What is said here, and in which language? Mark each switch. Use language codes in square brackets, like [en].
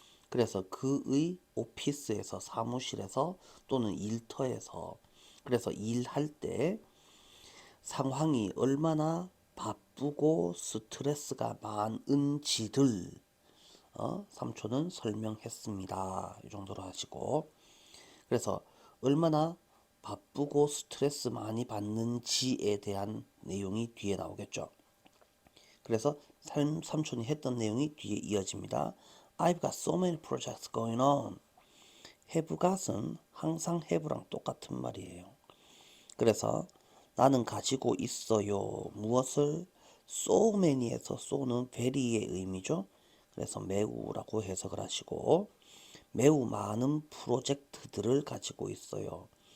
[ko] 그래서 그의 오피스에서, 사무실에서 또는 일터에서, 그래서 일할 때 상황이 얼마나 바쁘고 스트레스가 많은지를 삼촌은 설명했습니다. 이 정도로 하시고, 그래서 얼마나 바쁘고 스트레스 많이 받는지에 대한 내용이 뒤에 나오겠죠. 그래서 삼촌이 했던 내용이 뒤에 이어집니다. [en] I've got so many projects going on. [ko] have got은 항상 have랑 똑같은 말이에요. 그래서 나는 가지고 있어요. 무엇을? so many에서 so는 very의 의미죠. 그래서 매우라고 해석을 하시고, 매우 많은 프로젝트들을 가지고 있어요.